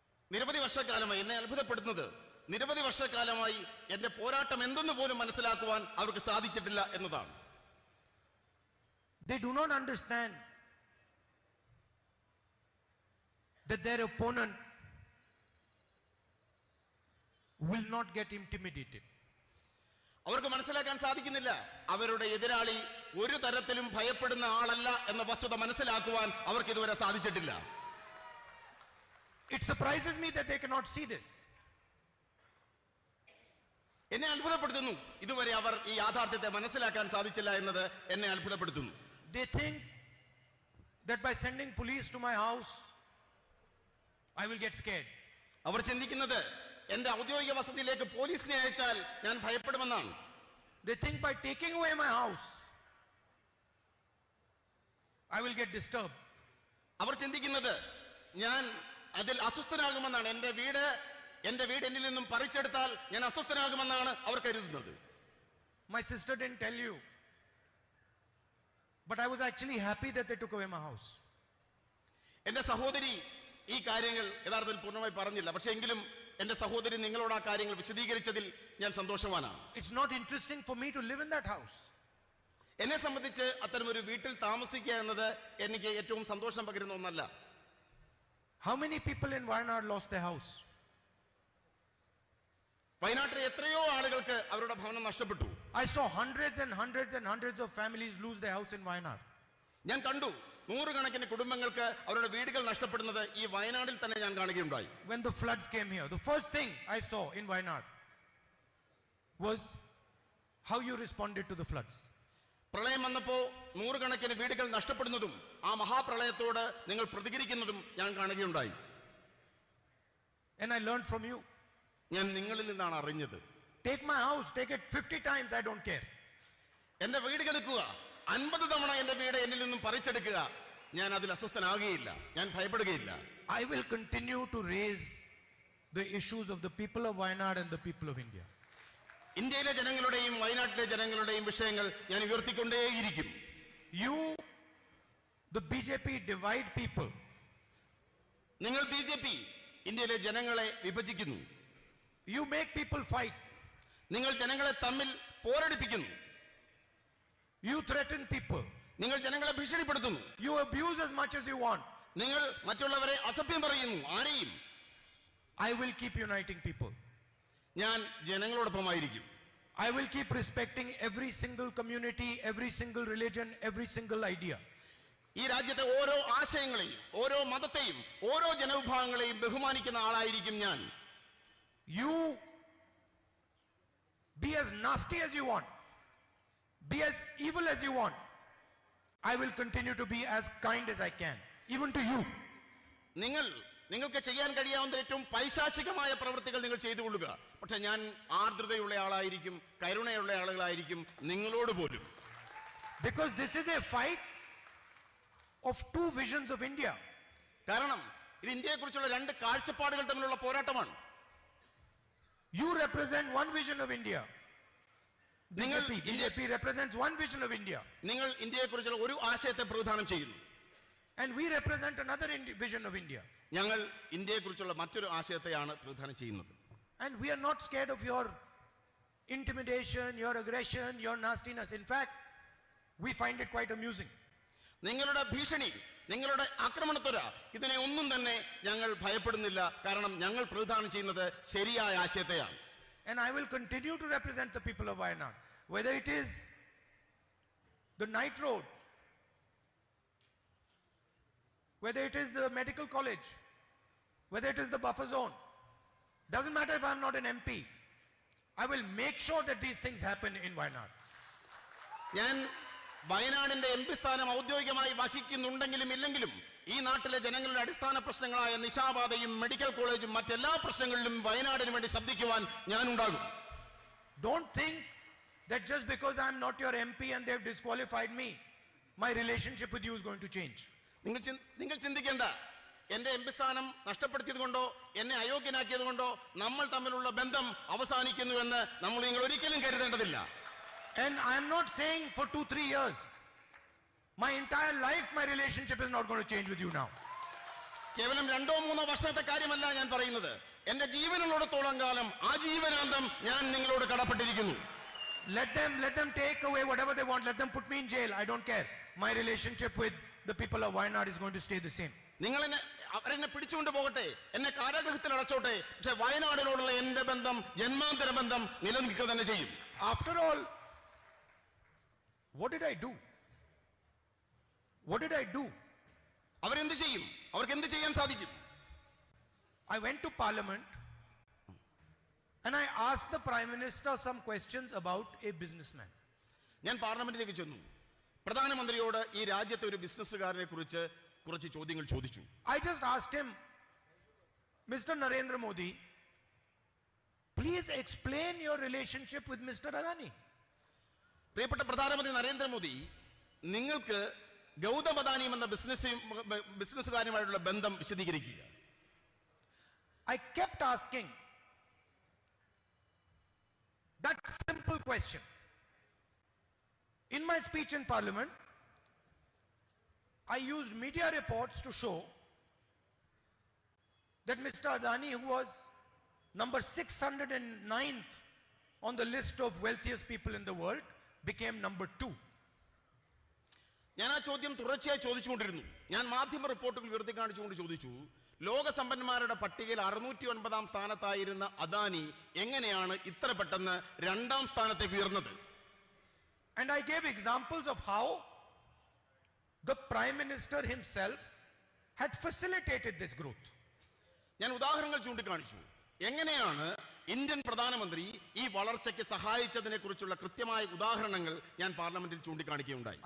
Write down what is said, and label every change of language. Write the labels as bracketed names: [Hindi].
[Malayalam] നിരവധി വർഷക്കാലമായി എന്നെ അത്ഭുതപ്പെടുന്നത് നിരവധി വർഷക്കാലമായി എന്റെ പോരാട്ടം എന്തെന്ന് പോലും മനസ്സിലാക്കുവാൻ അവർക്ക് സാധിച്ചിട്ടില്ല എന്നതാണ്. [English] They do not understand that their opponent will not get intimidated. [Malayalam] അവർക്ക് മനസ്സിലാക്കാൻ സാധിക്കുന്നില്ല അവരുടെ എതിരാളി ഒരു തരത്തിലും ഭയപ്പെടുന്ന ആളല്ല എന്ന വസ്തുത മനസ്സിലാക്കുവാൻ അവർക്ക് ഇതുവരെ സാധിച്ചിട്ടില്ല. [English] It surprises me that they cannot see this. [Malayalam] എന്നെ അത്ഭുതപ്പെടുത്തുന്നു ഇതുവരെ അവർ ഈ യാഥാർത്ഥ്യത്തെ മനസ്സിലാക്കാൻ സാധിച്ചില്ല എന്നത് എന്നെ അത്ഭുതപ്പെടുത്തുന്നു. [English] They think that by sending police to my house I will get scared. [Malayalam] അവർ ചിന്തിക്കുന്നത് എന്റെ ഔദ്യോഗിക വസതിയിലേക്ക് പോലീസിനെ അയച്ചാൽ ഞാൻ ഭയപ്പെടുമെന്നാണ്. [English] They think by taking away my house I will get disturbed. [Malayalam] അവർ ചിന്തിക്കുന്നത് ഞാൻ അതിൽ അസ്വസ്ഥനാകുമെന്നാണ്. എന്റെ വീട് എന്നിൽ നിന്നും പറിച്ചെടുത്താൽ ഞാൻ അസ്വസ്ഥനാകുമെന്നാണ് അവർ കരുതുന്നത്. [English] My sister didn't tell you, but I was actually happy that they took away my house. [Malayalam] എന്റെ സഹോദരി ഈ കാര്യങ്ങൾ യഥാർത്ഥത്തിൽ പൂർണ്ണമായി പറഞ്ഞില്ല. പക്ഷേ എങ്കിലും എന്റെ സഹോദരി നിങ്ങളോട് ആ കാര്യങ്ങൾ വിശദീകരിച്ചതിൽ ഞാൻ സന്തോഷവാനാണ്. [English] It's not interesting for me to live in that house. [Malayalam] എന്നെ സംബന്ധിച്ച് അത്തരമൊരു വീട്ടിൽ താമസിക്കുക എന്നത് എനിക്ക് ഏറ്റവും സന്തോഷം പകരുന്ന ഒന്നല്ല. [English] How many people in Wayanad lost their house? [Malayalam] വയനാട്ടിലെ എത്രയോ ആളുകൾക്ക് അവരുടെ ഭവനം നഷ്ടപ്പെട്ടു. [English] I saw hundreds and hundreds and hundreds of families lose their house in Wayanad. [Malayalam] ഞാൻ കണ്ടു നൂറുകണക്കിന് കുടുംബങ്ങൾക്ക് അവരുടെ വീടുകൾ നഷ്ടപ്പെടുന്നത് ഈ വയനാടിൽ തന്നെ ഞാൻ കാണുകയുണ്ടായി. [English] When the floods came here, the first thing I saw in Wayanad was how you responded to the floods. [Malayalam] പ്രളയം വന്നപ്പോ നൂറുകണക്കിന് വീടുകൾ നഷ്ടപ്പെടുന്നതും ആ മഹാപ്രളയത്തോട് നിങ്ങൾ പ്രതികരിക്കുന്നതും ഞാൻ കാണുകയുണ്ടായി. [English] And I learned from you. [Malayalam] ഞാൻ നിങ്ങളിൽ നിന്നാണ് അറിഞ്ഞത്. [English] Take my house, take it 50 times, I don't care. [Malayalam] എന്റെ വീട് എടുക്കുക 50 തവണ എന്റെ വീട് എന്നിൽ നിന്നും പറിച്ചെടുക്കുക, ഞാൻ അതിൽ അസ്വസ്ഥനാകുകയില്ല, ഞാൻ ഭയപ്പെടുകയില്ല. [English] I will continue to raise the issues of the people of Wayanad and the people of India. [Malayalam] ഇന്ത്യയിലെ ജനങ്ങളുടെയും വയനാട്ടിലെ ജനങ്ങളുടെയും വിഷയങ്ങൾ ഞാൻ ഉയർത്തിക്കൊണ്ടേയിരിക്കും. [English] You, the BJP, divide people. [Malayalam] നിങ്ങൾ ബിജെപി ഇന്ത്യയിലെ ജനങ്ങളെ വിഭജിക്കുന്നു. [English] You make people fight. [Malayalam] നിങ്ങൾ ജനങ്ങളെ തമ്മിൽ പോരടിപ്പിക്കുന്നു. [English] You threaten people. [Malayalam] നിങ്ങൾ ജനങ്ങളെ ഭീഷണിപ്പെടുത്തുന്നു. [English] You abuse as much as you want. [Malayalam] നിങ്ങൾ മറ്റുള്ളവരെ അസഭ്യം പറയുന്നു. ആരെയും. [English] I will keep uniting people. [Malayalam] ഞാൻ ജനങ്ങളോടൊപ്പമായിരിക്കും. [English] I will keep respecting every single community, every single religion, every single idea. [Malayalam] ഈ രാജ്യത്തെ ഓരോ ആശയങ്ങളെയും ഓരോ മതത്തെയും ഓരോ ജനവിഭാഗങ്ങളെയും ബഹുമാനിക്കുന്ന ആളായിരിക്കും ഞാൻ. [English] You be as nasty as you want, be as evil as you want. I will continue to be as kind as I can, even to you. [Malayalam] നിങ്ങൾക്ക് ചെയ്യാൻ കഴിയാവുന്ന ഏറ്റവും പൈശാചികമായ പ്രവൃത്തികൾ നിങ്ങൾ ചെയ്തു കൊള്ളുക. പക്ഷെ ഞാൻ ആർദ്രതയുള്ള ആളായിരിക്കും, കരുണയുള്ള ആളുകളായിരിക്കും നിങ്ങളോട് പോലും. [English] Because this is a fight of two visions of India. [Malayalam] കാരണം ഇത് ഇന്ത്യയെക്കുറിച്ചുള്ള രണ്ട് കാഴ്ചപ്പാടുകൾ തമ്മിലുള്ള പോരാട്ടമാണ്. [English] You represent one vision of India. BJP represents one vision of India. [Malayalam] നിങ്ങൾ ഇന്ത്യയെക്കുറിച്ചുള്ള ഒരു ആശയത്തെ പ്രതിനിധാനം ചെയ്യുന്നു. [English] And we represent another vision of India. [Malayalam] ഞങ്ങൾ ഇന്ത്യയെക്കുറിച്ചുള്ള മറ്റൊരു ആശയത്തെയാണ് പ്രതിനിധാനം ചെയ്യുന്നത്. [English] And we are not scared of your intimidation, your aggression, your nastiness. In fact, we find it quite amusing. [Malayalam] നിങ്ങളുടെ ഭീഷണി, നിങ്ങളുടെ ആക്രമണത്വര, ഇതിനെ ഒന്നും തന്നെ ഞങ്ങൾ ഭയപ്പെടുന്നില്ല. കാരണം ഞങ്ങൾ പ്രതിനിധാനം ചെയ്യുന്നത് ശരിയായ ആശയത്തെയാണ്. [English] And I will continue to represent the people of Wayanad, whether it is the night road, whether it is the medical college, whether it is the buffer zone. Doesn't matter if I'm not an MP. I will make sure that these things happen in Wayanad. [Malayalam] ഞാൻ വയനാടിന്റെ MP സ്ഥാനം ഔദ്യോഗികമായി വഹിക്കുന്നുണ്ടെങ്കിലും ഇല്ലെങ്കിലും ഈ നാട്ടിലെ ജനങ്ങളുടെ അടിസ്ഥാന പ്രശ്നങ്ങളായ നിശാപാതയും medical കോളേജും മറ്റെല്ലാ പ്രശ്നങ്ങളിലും വയനാടിന് വേണ്ടി ശബ്ദിക്കുവാൻ ഞാനുണ്ടാകും. [English] Don't think that just because I'm not your MP and they've disqualified me, my relationship with you is going to change. [Malayalam] നിങ്ങൾ ചിന്തിക്കേണ്ട, എന്റെ എംപി സ്ഥാനം നഷ്ടപ്പെടുത്തിയത് കൊണ്ടോ എന്നെ അയോഗ്യനാക്കിയത് കൊണ്ടോ നമ്മൾ തമ്മിലുള്ള ബന്ധം അവസാനിക്കുന്നുവെന്ന് നിങ്ങൾ ഒരിക്കലും കരുതേണ്ടതില്ല. [English] And I'm not saying for 2-3 years. My entire life, my relationship is not going to change with you now. [Malayalam] കേവലം 2-3 വർഷത്തെ കാര്യമല്ല ഞാൻ പറയുന്നത്. എന്റെ ജീവനുള്ളിടത്തോളം കാലം ആജീവനാന്തം ഞാൻ നിങ്ങളോട് കടപ്പെട്ടിരിക്കുന്നു. [English] Let them take away whatever they want. Let them put me in jail. I don't care. My relationship with the people of Wayanad is going to stay the same. [Malayalam] അവരെന്നെ പിടിച്ചുകൊണ്ട് പോകട്ടെ, എന്നെ കാരാഗൃഹത്തിൽ അടച്ചോട്ടെ, പക്ഷെ വയനാടിനോടുള്ള എന്റെ ബന്ധം, ജന്മാന്തര ബന്ധം നിലനിൽക്കുക തന്നെ ചെയ്യും. [English] After all, what did I do? What did I do? [Malayalam] അവരെന്ത് ചെയ്യും? അവർക്ക് എന്ത് ചെയ്യാൻ സാധിക്കും? [English] I went to Parliament and I asked the Prime Minister some questions about a businessman. [Malayalam] ഞാൻ പാർലമെന്റിലേക്ക് ചെന്നു. പ്രധാനമന്ത്രിയോട് ഈ രാജ്യത്തെ ഒരു ബിസിനസ്സുകാരനെ കുറിച്ച് കുറച്ച് ചോദ്യങ്ങൾ ചോദിച്ചു. [English] I just asked him, Mr. Narendra Modi, please explain your relationship with Mr. Adani. [Malayalam] പ്രിയപ്പെട്ട പ്രധാനമന്ത്രി നരേന്ദ്രമോദി, നിങ്ങൾക്ക് ഗൗതം അദാനിയും എന്ന ബിസിനസ്സുകാരുമായിട്ടുള്ള ബന്ധം വിശദീകരിക്കുക. [English] I kept asking that simple question. In my speech in Parliament, I used media reports to show that Mr. Adani, who was number 609th on the list of wealthiest people in the world, became number 2. [Malayalam] ഞാൻ ആ ചോദ്യം തുടർച്ചയായി ചോദിച്ചുകൊണ്ടിരുന്നു. ഞാൻ മാധ്യമ റിപ്പോർട്ടുകൾ ഉയർത്തി കാണിച്ചുകൊണ്ട് ചോദിച്ചു, ലോക സമ്പന്നന്മാരുടെ പട്ടികയിൽ 609 സ്ഥാനത്തായിരുന്ന അദാനി എങ്ങനെയാണ് ഇത്ര പെട്ടെന്ന് 2ാം സ്ഥാനത്തേക്ക് ഉയർന്നത്? [English] And I gave examples of how the Prime Minister himself had facilitated this growth. [Malayalam] ഞാൻ ഉദാഹരണങ്ങൾ ചൂണ്ടിക്കാണിച്ചു. എങ്ങനെയാണ് ഇന്ത്യൻ പ്രധാനമന്ത്രി ഈ വളർച്ചയ്ക്ക് സഹായിച്ചതിനെ കുറിച്ചുള്ള കൃത്യമായ ഉദാഹരണങ്ങൾ ഞാൻ പാർലമെന്റിൽ ചൂണ്ടിക്കാണിക്കുകയുണ്ടായി.